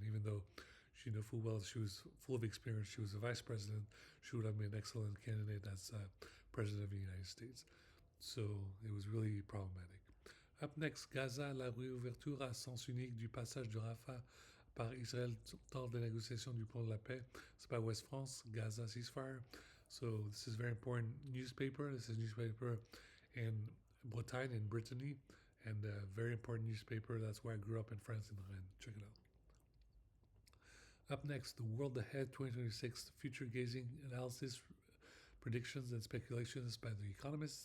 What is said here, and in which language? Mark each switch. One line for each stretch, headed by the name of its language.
English: Even though she knew full well she was full of experience, she was a vice president, she would have been an excellent candidate as president of the United States. So it was really problematic. Up next,
French: Gaza, la réouverture à sens unique du passage de Rafah par Israël dans des négociations du plan de la paix.
English: C'est by West France, Gaza ceasefire. So this is very important newspaper. This is newspaper in Bretagne, in Brittany, and a very important newspaper. That's where I grew up in France, in Rennes. Check it out. Up next, The World Ahead 2026 Future Gazing Analysis, Predictions and Speculations by The Economist.